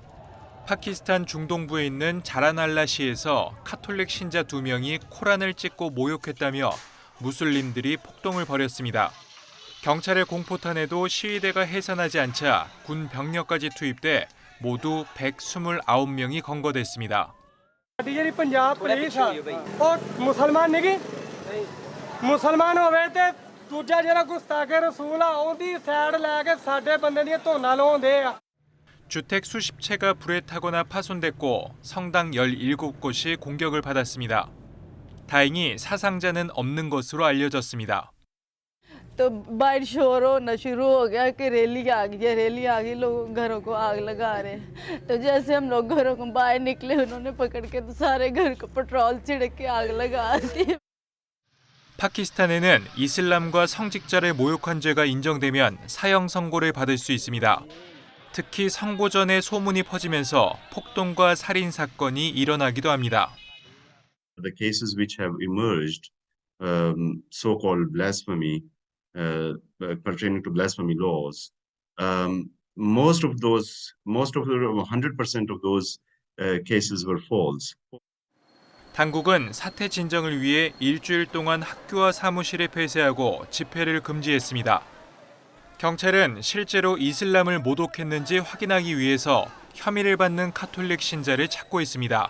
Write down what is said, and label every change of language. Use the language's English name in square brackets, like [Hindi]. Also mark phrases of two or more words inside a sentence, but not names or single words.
[Korean] 파키스탄 중동부에 있는 자라날라시에서 카톨릭 신자 2명이 코란을 찍고 모욕했다며 무슬림들이 폭동을 벌였습니다. 경찰의 공포탄에도 시위대가 해산하지 않자 군 병력까지 투입돼 모두 129명이 건거됐습니다. [Punjabi] ਜਿਹੜੀ ਪੰਜਾਬ ਪੁਲਿਸ ਆ ਉਹ ਮੁਸਲਮਾਨ ਨਹੀਂ ਮੁਸਲਮਾਨ ਹੋਵੇ ਤੇ ਦੂਜਾ ਜਿਹੜਾ ਗੁਸਤਾਖੇ ਰਸੂਲ ਆ ਉਹਦੀ ਸਾਈਡ ਲੈ ਕੇ ਸਾਡੇ ਬੰਦੇ ਦੀਆਂ ਧੋਨਾ ਲਾਉਂਦੇ ਆ [Korean] 주택 수십 채가 불에 타거나 파손됐고 성당 17곳이 공격을 받았습니다. 다행히 사상자는 없는 것으로 알려졌습니다. [Hindi] तो बाहर शोर होना शुरू हो गया कि रैली आ गई लोग घरों को आग लगा रहे हैं। तो जैसे हम लोग घरों को बाहर निकले उन्होंने पकड़ के तो सारे घर को पेट्रोल छिड़क के आग लगा दी। [Korean] 파키스탄에는 이슬람과 성직자를 모욕한 죄가 인정되면 사형 선고를 받을 수 있습니다. 특히 선고 전에 소문이 퍼지면서 폭동과 살인 사건이 일어나기도 합니다. [English] The cases which have emerged, so-called blasphemy, pertaining to blasphemy laws, most of the 100% of those cases were false. [Korean] 당국은 사태 진정을 위해 일주일 동안 학교와 사무실에 폐쇄하고 집회를 금지했습니다. 경찰은 실제로 이슬람을 모독했는지 확인하기 위해서 혐의를 받는 카톨릭 신자를 찾고 있습니다.